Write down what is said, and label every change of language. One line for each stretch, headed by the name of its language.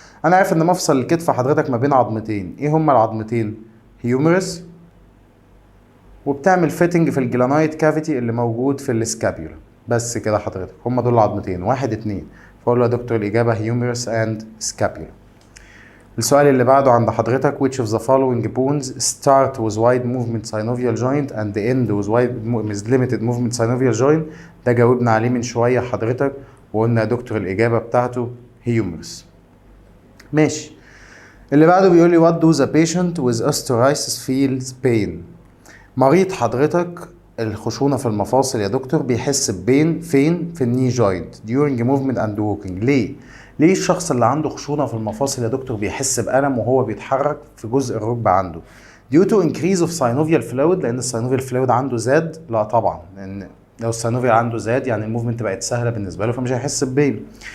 Arabic: انا عارف ان مفصل الكتف حضرتك ما بين عظمتين، ايه هما العظمتين؟ هيومرس، وبتعمل فيتنج في الجلانايت كافيتي اللي موجود في السكابيولا. بس كده حضرتك، هما دول العظمتين، 1 2. فاقول له يا دكتور الاجابه هيومرس اند سكابيولا. السؤال اللي بعده عند حضرتك
English: which of the following bones start with wide movement synovial joint
Arabic: and end with limited movement synovial joint؟ ده جاوبنا عليه من شويه حضرتك وقلنا يا دكتور الاجابه بتاعته هيومرس. ماشي. اللي بعده بيقول لي
English: what do the patient with osteoarthritis feels pain؟
Arabic: مريض حضرتك الخشونة في المفاصل يا دكتور بيحس ببين فين؟ في الني جوينت
English: during movement and walking.
Arabic: ليه الشخص اللي عنده خشونة في المفاصل يا دكتور بيحس بألم وهو بيتحرك في جزء الركبة عنده؟
English: due to increase of synovial fluid،
Arabic: لأن الساينوفيال فلويد عنده زاد؟ لا طبعا، لأن لو الساينوفيال عنده زاد يعني الموفمنت بقت سهلة بالنسبة له فمش هيحس ببين.